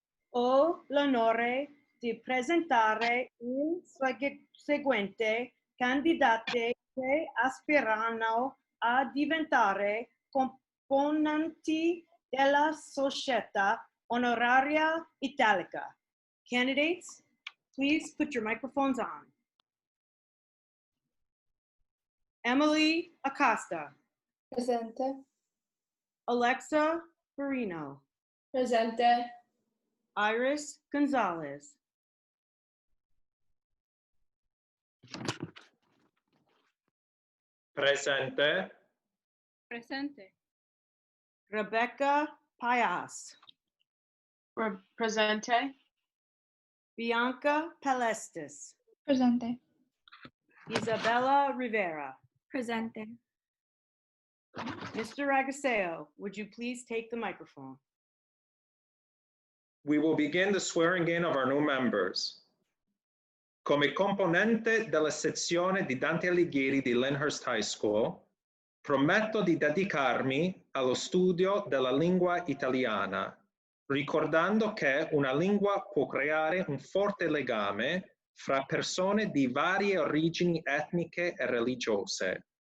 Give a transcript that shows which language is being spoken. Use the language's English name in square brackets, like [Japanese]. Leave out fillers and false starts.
[Italian] Ho l'onore di presentare il seguente candidati che aspirano a diventare componenti della Società Onoraria Italica. [English] Candidates, please put your microphones on. Emily Acosta. [Italian] Presente. [English] Alexa Farino. [Italian] Presente. [English] Iris Gonzalez. [Italian] Presente. Presente. [English] Rebecca Payas. [Italian] Presente. [English] Bianca Palestis. [Italian] Presente. [English] Isabella Rivera. [Italian] Presente. [English] Mr. Ragaseo, would you please take the microphone? We will begin the swearing in of our new members. [Italian] Come componente della sezione di Dante Alighieri di Lyndhurst High School, prometto di dedicarmi allo studio della lingua italiana, ricordando che una lingua può creare un forte legame fra persone di varie origini etniche e religiose.